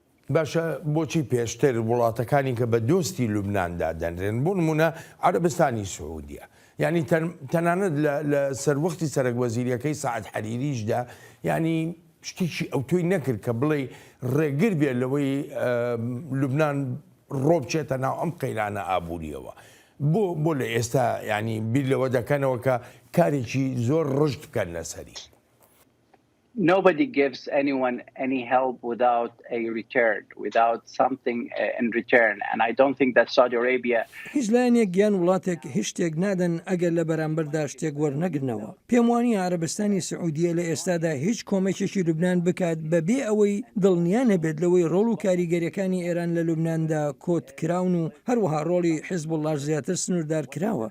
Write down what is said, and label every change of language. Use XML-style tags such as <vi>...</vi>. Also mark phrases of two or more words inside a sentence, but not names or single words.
<ckb>باشە بۆچی پێشتر وڵاتەکانی کە بە دۆستی لوبناندا دەنرێن بۆ نمونە عەرەبستانی سعودیە یعنی تەنانەت لە سەروەختی سەرۆکوەزیریەکەی سەعەد حەریریشدا ینی شتێکی ئەو تۆی نەکرد کە بڵێ ڕێگر بێت لەوەی لوبنان ڕۆ بچێتە ناو ئەم قەیرانە ئابوووریەوە بۆ لە ئێستا ینی بیر لەوە دەکەنەوە کە کارێکی زۆر ڕژت بکەن لەسەری.</ckb> <en>Nobody gives anyone any help without a return, without something in return. And I don't think that Saudi Arabia...</en> <ckb>هیچ لایەنێک گیان وڵاتێک هیچ شتێک نادەن ئەگەر لە بەرامبەردا شتێک وەرنەگرنەوە. پێم وانیە عەرەبستانی سعودیە لە ئێستادا هیچ کۆمەکێکی لوبنان بکات بەبێ ئەوەی دڵنیا نەبێت لەوەی ڕۆڵ و کاریگەریەکانی ئێران لە لوبناندا کۆت کراون و هەروەها ڕۆڵی حیزب الله زیاتر سنووردار کراوە.</ckb>